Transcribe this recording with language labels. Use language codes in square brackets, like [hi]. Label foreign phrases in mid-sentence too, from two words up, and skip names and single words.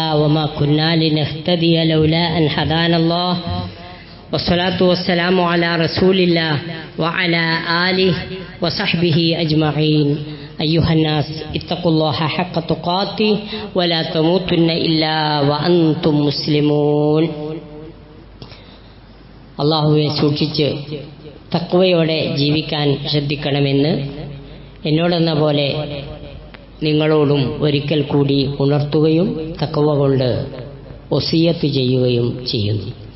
[ar] وما كنا لنهتدي لولا أن هدانا الله والصلاة والسلام على رسول الله وعلى آله وصحبه أجمعين. أيها الناس اتقوا الله حق تقاته ولا تموتن إلا وأنتم مسلمون. [ml] അള്ളാഹുവെ സൂക്ഷിച്ച് തഖ്വയോടെ ജീവിക്കാൻ ശ്രദ്ധിക്കണമെന്ന് എന്നോടെന്ന പോലെ നിങ്ങളോടും ഒരിക്കൽ കൂടി ഉണർത്തുകയും തഖ്വ കൊണ്ട് വസിയത്ത് ചെയ്യുകയും ചെയ്യുന്നു.